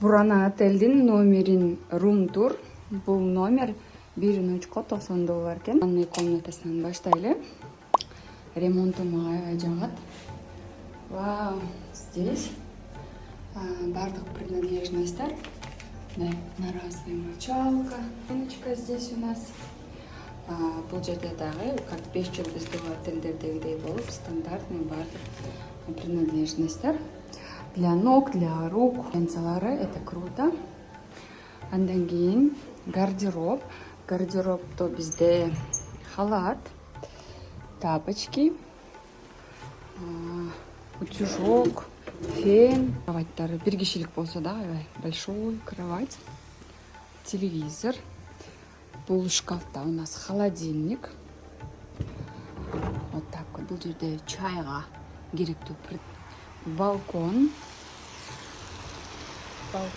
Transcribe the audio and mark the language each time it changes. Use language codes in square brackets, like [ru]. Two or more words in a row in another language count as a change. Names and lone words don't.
[ky] Бурана отельдин номерин [en] room tour. [ky] Бул номер 1,90 доллар экен. Ванной комнатасынан баштайлы. Ремонту мага аябай жагат. Вау, здесь бардык принадлежностьтер. [ru] Одноразовая мочалка. Стеночка здесь у нас. [ky] Бул жерде дагы, как 5 жылдыздуу отельдердегидей болуп, стандартный бардык принадлежностьтер. [ru] Для ног, для рук. Пенсалары, это круто. [ky] Андан кийин гардероб. Гардеробто бизде [ru] халат, тапочки, утюжок, фен. [ky] Кроваттары бир кишилик болсо да, [ru] большой кровать, телевизор. [ky] Бул шкафта [ru] у нас холодильник. Вот так вот. [ky] Бул жерде чайга керектүү балкон.